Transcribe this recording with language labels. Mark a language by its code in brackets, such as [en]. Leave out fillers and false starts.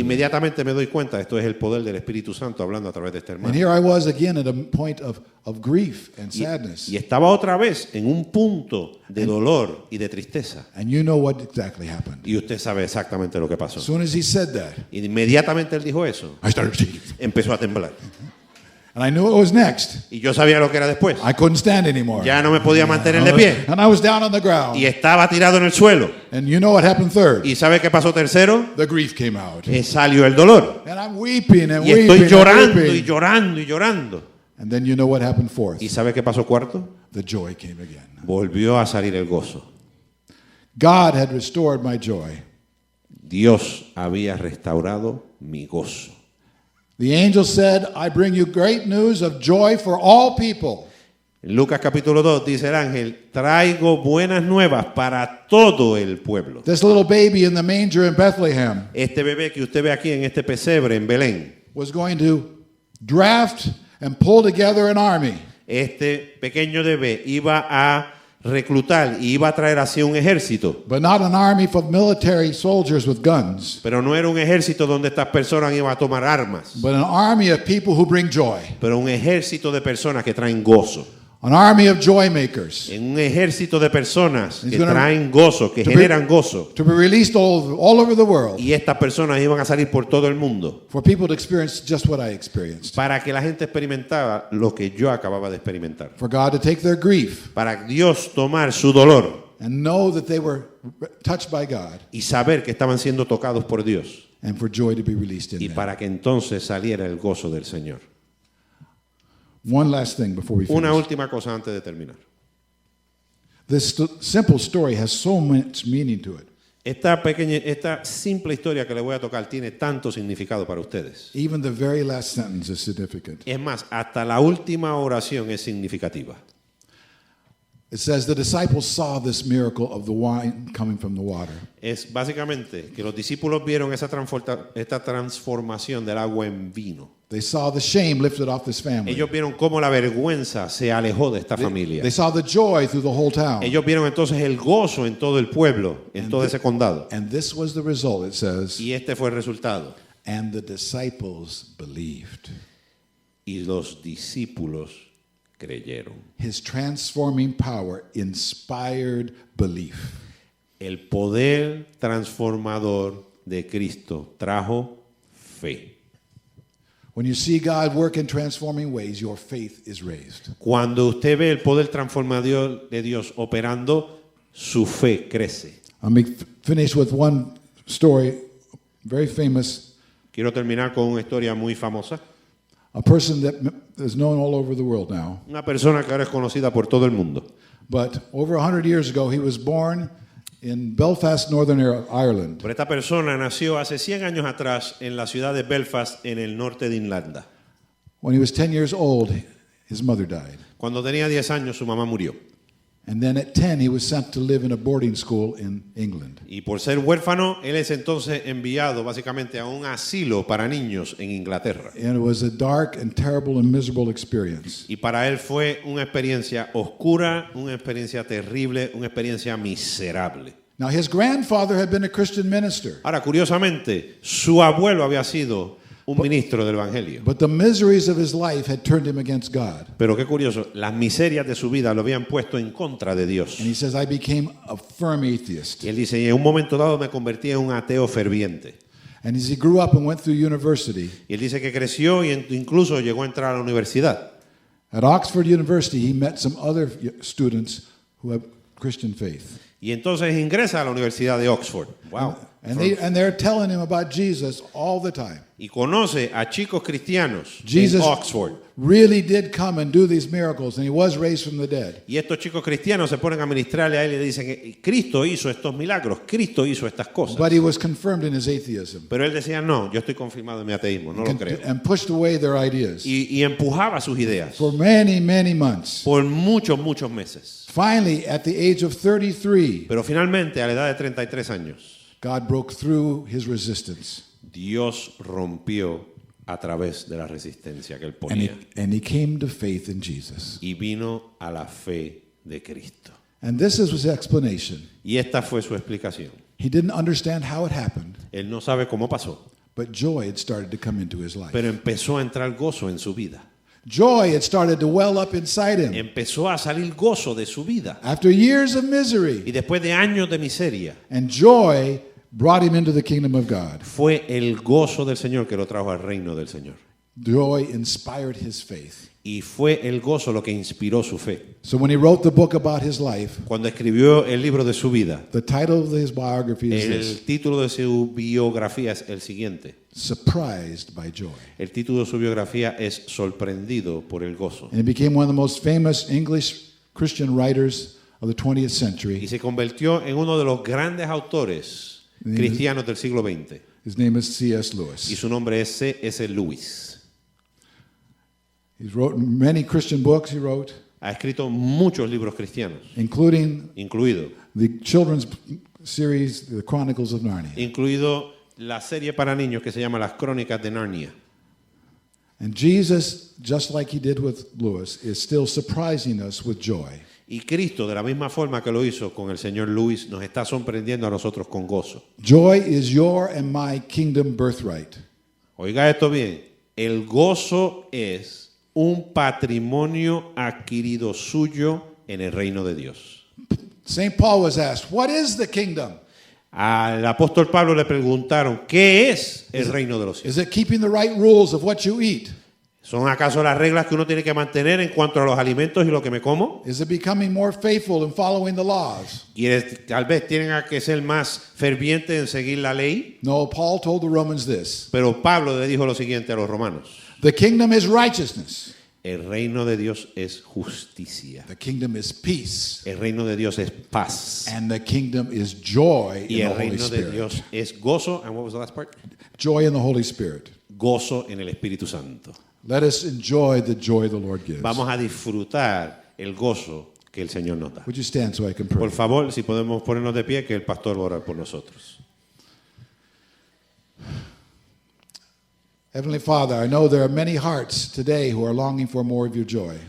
[es] Inmediatamente me doy cuenta, esto es el poder del Espíritu Santo hablando a través de este [en] And [es] hermano. [en] here I was again at a point of grief and sadness. [es] Y estaba otra vez en un punto de dolor y de tristeza. [en] And you know what exactly happened. [es] Y usted sabe exactamente lo que pasó. [en] As soon as he said that, [es] Inmediatamente él dijo eso, [en] I started shaking. [es] empezó a temblar. [en] And I knew what was next. [es] Y yo sabía lo que era después. [en] I couldn't stand anymore. [es] Ya no me podía mantener de pie. [en] And I was down on the ground. [es] Y estaba tirado en el suelo. [en] And you know what happened third? [es] ¿Y sabe qué pasó tercero? [en] The grief came out. [es] Salió el dolor. [en] And I'm weeping and [es] Y [en] weeping [es] estoy [en] and [es] llorando y [en] weeping. [es] llorando y llorando. [en] And then you know what happened fourth? [es] ¿Y sabe qué pasó cuarto? [en] The joy came again. [es] Volvió a salir el gozo. [en] God had restored my joy. [es] Dios había restaurado mi gozo. [en] The angel said, I bring you great news of joy for all people. [es] En Lucas capítulo 2 dice el ángel, traigo buenas nuevas para todo el pueblo. [en] This little baby in the manger in Bethlehem [es] Este bebé que usted ve aquí en este pesebre en Belén, [en] was going to draft and pull together an army. [es] este pequeño bebé iba a reclutar y iba a traer así un ejército. [en] But not an army of military soldiers with guns, [es] Pero no era un ejército donde estas personas iban a tomar armas, [en] but an army of people who bring joy. [es] pero un ejército de personas que traen gozo. [en] An army of joy makers [es] En un ejército de personas que [en] It's gonna- [es] traen gozo, que [en] to be- [es] generan gozo. [en] to be released all over the world [es] Y estas personas iban a salir por todo el mundo [en] for people to experience just what I experienced. [es] para que la gente experimentara lo que yo acababa de experimentar. [en] For God to take their grief [es] Para Dios tomar su dolor [en] and know that they were touched by God [es] y saber que estaban siendo tocados por Dios. [en] and for joy to be released in [es] Y [en] them. [es] para que entonces saliera el gozo del Señor. [en] One last thing before we [es] Una [en] finish. [es] última cosa antes de terminar. [en] This simple story has so much meaning to it. [es] Esta simple historia que le voy a tocar tiene tanto significado para ustedes. [en] Even the very last sentence is significant. [es] Es más, hasta la última oración es significativa. [en] It says the disciples saw this miracle of the wine coming from the water. [es] Es básicamente que los discípulos vieron esta transformación del agua en vino. [en] They saw the shame lifted off this family. [es] Ellos vieron cómo la vergüenza se alejó de esta familia. [en] They saw the joy through the whole town. [es] Ellos vieron entonces el gozo en todo el pueblo, en todo ese condado. [en] And this was the result, it says. [es] Y este fue el resultado. [en] And the disciples believed. [es] Y los discípulos creyeron. [en] His transforming power inspired belief. [es] El poder transformador de Cristo trajo fe. [en] When you see God work in transforming ways, your faith is raised. [es] Cuando usted ve el poder transformador de Dios operando, su fe crece. [en] Let me finish with one story, very famous, [es] Quiero terminar con una historia muy famosa. [en] a person that is known all over the world now. [es] Una persona que ahora es conocida por todo el mundo. [en] But over 100 years ago, he was born in Belfast, Northern Ireland. [es] Pero esta persona nació hace 100 años atrás en la ciudad de Belfast, en el norte de Irlanda. [en] When he was 10 years old, his mother died. [es] Cuando tenía 10 años, su mamá murió. [en] And then at 10, he was sent to live in a boarding school in England. [es] Y por ser huérfano, él es entonces enviado básicamente a un asilo para niños en Inglaterra. [en] And it was a dark and terrible and miserable experience. [es] Y para él fue una experiencia oscura, una experiencia terrible, una experiencia miserable. [en] Now, his grandfather had been a Christian minister, [es] Ahora, curiosamente, su abuelo había sido un ministro del Evangelio. [en] but the miseries of his life had turned him against God. [es] Pero qué curioso, las miserias de su vida lo habían puesto en contra de Dios. [en] And he says, I became a firm atheist. [es] Y él dice, y en un momento dado me convertí en un ateo ferviente. [en] And as he grew up and went through university, [es] Y él dice que creció y incluso llegó a entrar a la universidad. [en] at Oxford University, he met some other students who have Christian faith. [es] Y entonces ingresa a la Universidad de Oxford. [en] Wow. And they're telling him about Jesus all the time. [es] Y conoce a chicos cristianos [en] Jesus [es] en Oxford. [en] really did come and do these miracles, and he was raised from the dead. [es] Y estos chicos cristianos se ponen a ministrarle a él y le dicen que Cristo hizo estos milagros, Cristo hizo estas cosas. [en] But he was confirmed in his atheism [es] Pero él decía, no, yo estoy confirmado en mi ateísmo, no lo creo. [en] and pushed away their ideas [es] Y empujaba sus ideas [en] for many, many months. [es] por muchos, muchos meses. [en] Finally, at the age of 33, [es] Pero finalmente, a la edad de 33 años, [en] God broke through his resistance, [es] Dios rompió a través de la resistencia que él [en] and he, [es] ponía [en] and he came to faith in Jesus. [es] y vino a la fe de Cristo. [en] And this is his explanation. [es] Y esta fue su explicación. [en] He didn't understand how it happened, [es] Él no sabe cómo pasó, [en] but joy had started to come into his life. [es] pero empezó a entrar gozo en su vida. [en] Joy had started to well up inside him. [es] Empezó a salir gozo de su vida. [en] After years of misery, [es] Y después de años de miseria, [en] and joy brought him into the kingdom of God. [es] fue el gozo del Señor que lo trajo al reino del Señor. [en] Joy inspired his faith. [es] Y fue el gozo lo que inspiró su fe. [en] So when he wrote the book about his life, [es] Cuando escribió el libro de su vida, [en] the title of his biography is [es] el [en] this, [es] título de su biografía es el siguiente. [en] Surprised by Joy. [es] El título de su biografía es Sorprendido por el gozo. [en] And he became one of the most famous English Christian writers of the 20th [es] Y [en] century. [es] se convirtió en uno de los grandes autores cristianos del siglo XX. [en] His name is C.S. [es] Y [en] Lewis. [es] su nombre es C.S. Lewis. [en] He wrote many Christian books, he wrote, [es] Ha escrito muchos libros cristianos, [en] including [es] incluido [en] the children's series, The Chronicles of Narnia. [es] La serie para niños que se llama Las Crónicas de Narnia. [en] And Jesus, just like he did with Lewis, is still surprising us with joy. [es] Y Cristo, de la misma forma que lo hizo con el Señor Lewis, nos está sorprendiendo a nosotros con gozo. [en] Joy is your and my kingdom birthright. [es] Oiga esto bien, el gozo es un patrimonio adquirido suyo en el reino de Dios. [en] St. Paul was asked, what is the kingdom? [es] Al apóstol Pablo le preguntaron, ¿qué es el reino de los cielos? [en] Is it keeping the right rules of what you eat? [es] ¿Son acaso las reglas que uno tiene que mantener en cuanto a los alimentos y lo que me como? [en] Is it becoming more faithful in following the laws? [es] Tal vez tienen que ser más fervientes en seguir la ley. [en] No, Paul told the Romans this. [es] Pero Pablo le dijo lo siguiente a los romanos. [en] The kingdom is righteousness. [es] El reino de Dios es justicia. [en] The kingdom is peace. [es] El reino de Dios es paz. [en] And the kingdom is joy [es] Y [en] in the [es] el [en] Holy [es] reino de [en] Spirit. [es] Dios es gozo. [en] And what was the last part? Joy in the Holy Spirit. [es] Gozo en el Espíritu Santo. [en] Let us enjoy the joy the Lord gives. [es] Vamos a disfrutar el gozo que el Señor nos da. [en] Would you stand so I can pray? [es] Por favor, si podemos ponernos de pie, que el pastor va a orar por nosotros. [en] Heavenly Father, I know there are many hearts today who are longing for more of your joy.